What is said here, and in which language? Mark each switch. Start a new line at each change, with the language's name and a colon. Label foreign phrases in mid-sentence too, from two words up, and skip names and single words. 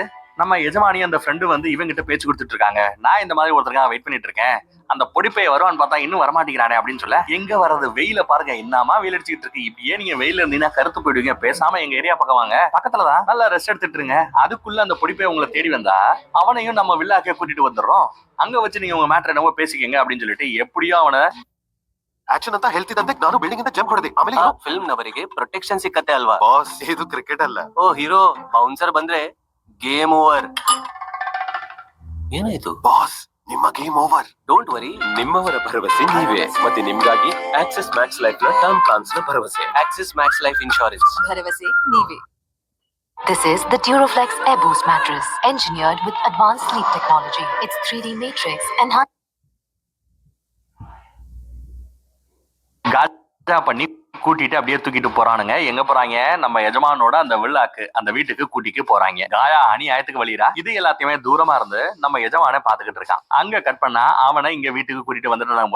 Tamil: நம்ம எஜமானி அந்த ஃப்ரெண்டு வந்து இவங்கிட்ட பேச்சு கொடுத்துட்டு இருக்காங்க. நான் இந்த மாதிரி ஒருத்தருக்காக வெயிட் பண்ணிட்டு இருக்கேன், அந்த பொடிப்பைய வருவான்னு பார்த்தா இன்னும் வரமாட்டேங்கிறானே அப்படின்னு சொல்ல, எங்க வர்றது, வெயில பாருங்க என்னமா வெயில் அடிச்சுட்டு இருக்கு, இப்படியே நீங்க வெயில இருந்தீங்கன்னா கருத்து போயிடுவீங்க, பேசாம எங்க ஏரியா பக்கம் வாங்க, பக்கத்துலதான் நல்லா ரெஸ்ட் எடுத்துட்டு இருங்க. அதுக்குள்ள அந்த பொடிப்பைய உங்களை தேடி வந்தா அவனையும் நம்ம வில்லாக்கே கூட்டிட்டு வந்துடுறோம், அங்க வச்சு நீங்க உங்க மேட்டர் என்னவோ பேசிக்கங்க அப்படின்னு சொல்லிட்டு எப்படியோ ಅವನ
Kannada: ಆಕ್ಷನ್ ಅಂತ ಹೇಳ್ತಿದ್ದಂತೆ ನಾನು ಬಿಲ್ಡಿಂಗ್ ಇಂದ ಜಂಪ್ ಹೊಡೆದೆ. ಆಮೇಲೆ ಫಿಲ್ಮ್ ನವರಿಗೆ ಪ್ರೊಟೆಕ್ಷನ್ ಸಿಕ್ಕತ್ತೆ ಅಲ್ವಾ ಬಾಸ್, ಇದು ಕ್ರಿಕೆಟ್ ಅಲ್ಲ. ಓ ಹೀರೋ ಬೌನ್ಸರ್ ಬಂದ್ರೆ
English: game over.
Kannada: ಏನಾಯ್ತು ಬಾಸ್, ನಿಮ್ಮ
English: game over. Don't worry,
Kannada: ನಿಮ್ಮವರ ಭರವಸೆ ನೀವೇ ಮತ್ತೆ ನಿಮ್ಗಾಗಿ ಆಕ್ಸಿಸ್ ಮ್ಯಾಕ್ಸ್ ಲೈಫ್ ನ
English: term plans
Kannada: ನ ಭರವಸೆ. ಆಕ್ಸಿಸ್ ಮ್ಯಾಕ್ಸ್ ಲೈಫ್ ಇನ್ಶೂರೆನ್ಸ್ ಭರವಸೆ ನೀವೇ.
English: This is the Duroflex Air Boost mattress, engineered with advanced sleep technology. Its 3D matrix enhanced
Tamil: காஜா பண்ணி கூட்டிட்டு அப்படியே தூக்கிட்டு போறானுங்க. எங்க போறாங்க, நம்ம எஜமானோட அந்த வில்லாக்கு அந்த வீட்டுக்கு கூட்டிட்டு போறாங்க. காயா அநியாயத்துக்கு வழிரா. இது எல்லாத்தையுமே தூரமா இருந்து நம்ம எஜமான பாத்துக்கிட்டு இருக்கான். அங்க கட் பண்ணா அவனை இங்க வீட்டுக்கு கூட்டிட்டு வந்துட்டாங்க போல.